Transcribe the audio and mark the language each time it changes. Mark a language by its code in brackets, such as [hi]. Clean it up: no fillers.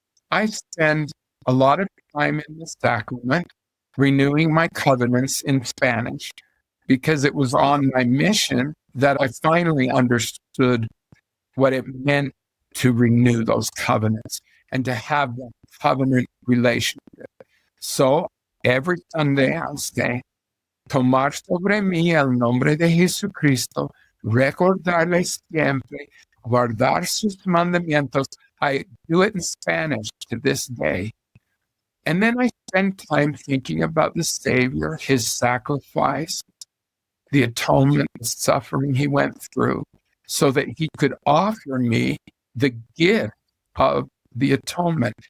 [en] I spend a lot of time in the sacrament renewing my covenants in Spanish because it was on my mission that I finally understood what it meant to renew those covenants and to have that covenant relationship. So every Sunday I'll say, [es] tomar sobre mí el nombre de Jesucristo, recordarle siempre, guardar sus mandamientos. [en] I do it in Spanish to this day. And then I spend time thinking about the Savior, his sacrifice, the atonement, the suffering he went through, so that he could offer me the gift of the atonement.